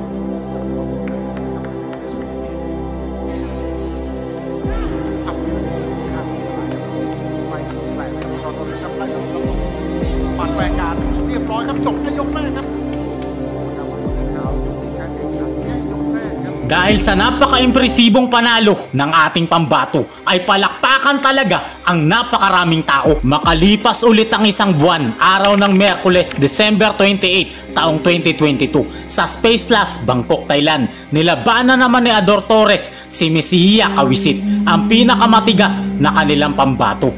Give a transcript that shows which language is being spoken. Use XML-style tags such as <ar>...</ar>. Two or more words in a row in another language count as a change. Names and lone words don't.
<th>เอาท่าทีอะไรไม่แปลกเลยเราต้องซ้ำไล่เราต้องปัดแรงการเรียบร้อยครับจบแค่ยกแรกครับการบอลลูนขาวยุติการแข่งขันแค่ยกแรกครับ</th> <tl>Dahil sa napaka-impresibong panalo ng ating pambato ay palakpakan talaga ang napakaraming tao. Makalipas ulit ang isang buwan, araw ng Miyerkules, December 28, taong 2022 sa Space Plus, Bangkok, Thailand. Nilabanan naman ni Ador Torres si Messiah Kawisit, ang pinakamatigas na kanilang pambato.</tl>